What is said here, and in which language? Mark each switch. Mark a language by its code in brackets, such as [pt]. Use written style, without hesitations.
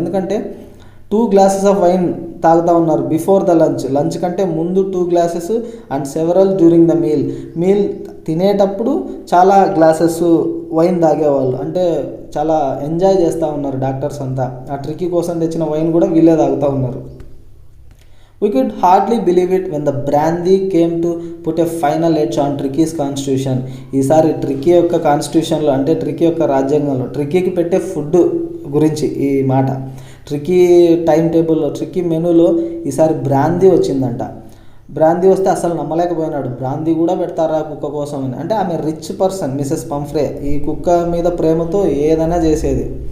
[te] ఎందుకంటే 2 glasses of wine తాగుతూ ఉన్నారు [en] before the lunch [te] కంటే ముందు 2 glasses [en] and several during the meal [te] తినేటప్పుడు చాలా గ్లాసెస్ వైన్ తాగేవాళ్ళు, అంటే చాలా ఎంజాయ్ చేస్తూ ఉన్నారు డాక్టర్స్ అంతా. ఆ ట్రికీ కోసం తెచ్చిన వైన్ కూడా వీళ్ళే తాగుతూ ఉన్నారు. [en] We could hardly believe it when the brandy came to put a final edge on Tricky's constitution. [te] ఈసారి ట్రికీ యొక్క కాన్స్టిట్యూషన్లో, అంటే ట్రికీ యొక్క రాజ్యాంగంలో ట్రికీకి పెట్టే ఫుడ్ గురించి ఈ మాట, ట్రికీ టైం టేబుల్లో, ట్రికీ మెనూలో ఈసారి బ్రాందీ వచ్చిందంట. బ్రాందీ వస్తే అసలు నమ్మలేకపోయినాడు, బ్రాందీ కూడా పెడతారా కుక్క కోసం అని. అంటే ఆమె రిచ్ పర్సన్ మిసెస్ పంఫ్రే, ఈ కుక్క మీద ప్రేమతో ఏదైనా చేసేది.